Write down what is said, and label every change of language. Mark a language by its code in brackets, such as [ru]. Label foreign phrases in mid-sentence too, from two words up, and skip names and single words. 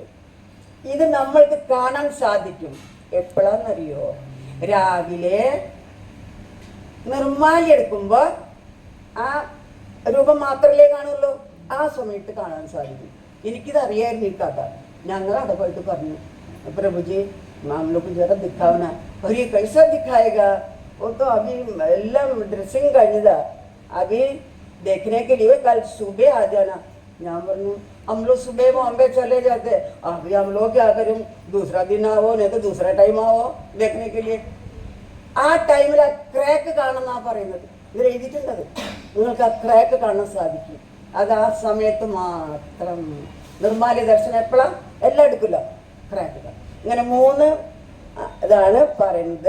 [ml] ഇത് നമ്മൾക്ക് കാണാൻ സാധിക്കും. എപ്പോഴാന്നറിയോ? രാവിലെ നിർമ്മാല്യം എടുക്കുമ്പോൾ ആ രൂപം മാത്രമല്ലേ കാണുള്ളൂ, ആ സമയത്ത് കാണാൻ സാധിക്കും. എനിക്കിത് അറിയായിരുന്നു ഈ കഥ. ഞങ്ങൾ അവിടെ പോയിട്ട് പറഞ്ഞു, [hi] പ്രഭുജി हम लोग को जरा दिखावना, और ये कैसा दिखाएगा? वो तो अभी एल्लम ड्रेसिंग കഴിഞ്ഞതാ, अभी देखने के लिए कल सुबह आ जाना. [ml] ഞാൻ പറഞ്ഞു, [hi] हम लोग सुबह बॉम्बे चले जाते, अभी हम लोग क्या करें, दूसरा दिन आओ, नहीं तो दूसरा टाइम आओ देखने के लिए. [ml] ആ ടൈമിൽ ആ ക്രാക്ക് കാണുന്നാ പറയുന്നത്. ഇവർ എഴുതിയിട്ടുണ്ടത്, നിങ്ങൾക്ക് ആ ക്രാക്ക് കാണാൻ സാധിക്കും. അത് ആ സമയത്ത് മാത്രം. നിർമ്മാല്യ ദർശനം എപ്പോഴാ? എല്ലാം എടുക്കില്ല, ക്രാക്ക് കാണും. ഇങ്ങനെ 3 ഇതാണ് പറയുന്നത്.